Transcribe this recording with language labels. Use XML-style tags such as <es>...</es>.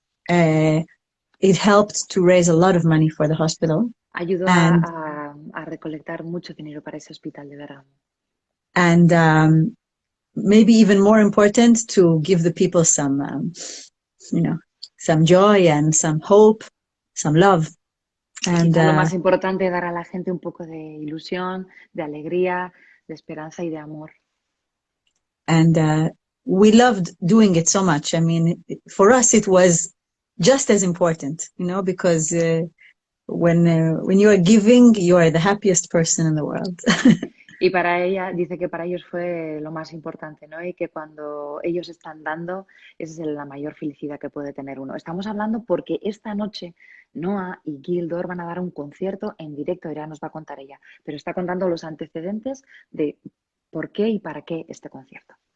<en>It helped to raise a lot of money for the hospital.</en> <es>Ayudó a recolectar mucho dinero para ese hospital de Bergamo.</es> <en>And maybe even more important, to give the people some joy and some hope, some love. And</en> <es>quizá lo más importante, dar a la gente un poco de ilusión, de alegría, de esperanza y de amor.</es> <en>And we loved doing it so much. I mean, for us it was just as important, because when you are giving, you are the happiest person in the world.</en> <es>Y para ella, dice que para ellos fue lo más importante, ¿no? Y que cuando ellos están dando, esa es la mayor felicidad que puede tener uno. Estamos hablando porque esta noche Noa y Gildor van a dar un concierto en directo, ya nos va a contar ella, pero está contando los antecedentes de por qué y para qué este concierto.</es>